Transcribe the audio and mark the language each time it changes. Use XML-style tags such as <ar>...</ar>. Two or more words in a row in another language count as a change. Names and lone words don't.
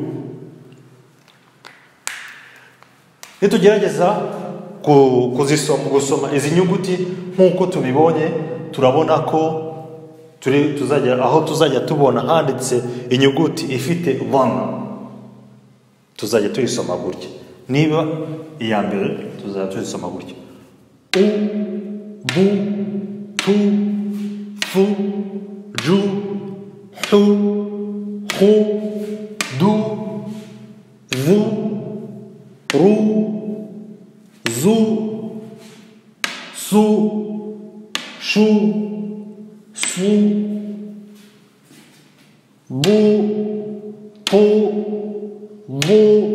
<rw>Nitugerageza gusoma izi nyuguti nk'uko tubibonye, turabona ko tuzajya tubona handitse inyuguti ifite dhamma, tuzajya tuyisoma gutya. Niba iya mbere tuzajya tuyisoma gutya: u, bu, tu, fu, ju, hu, hu, du, vu, ru, zu, su, shu, su, bu, pu, vu,</rw>